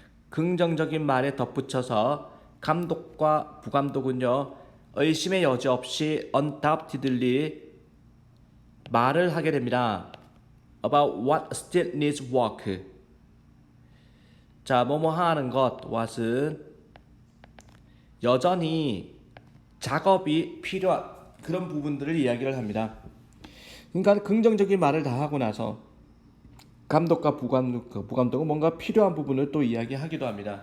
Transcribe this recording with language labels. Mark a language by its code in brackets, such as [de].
[ko] 긍정적인 말에 덧붙여서 감독과 부감독은요 의심의 여지 없이 undoubtedly 말을 하게 됩니다. [en] About what still needs work. [ko] 자, 뭐뭐 하는 것 what은 여전히 작업이 필요한 그런 부분들을 이야기를 합니다. 그러니까 긍정적인 말을 다 하고 나서 감독과 부감독은 뭔가 필요한 부분을 또 이야기하기도 합니다.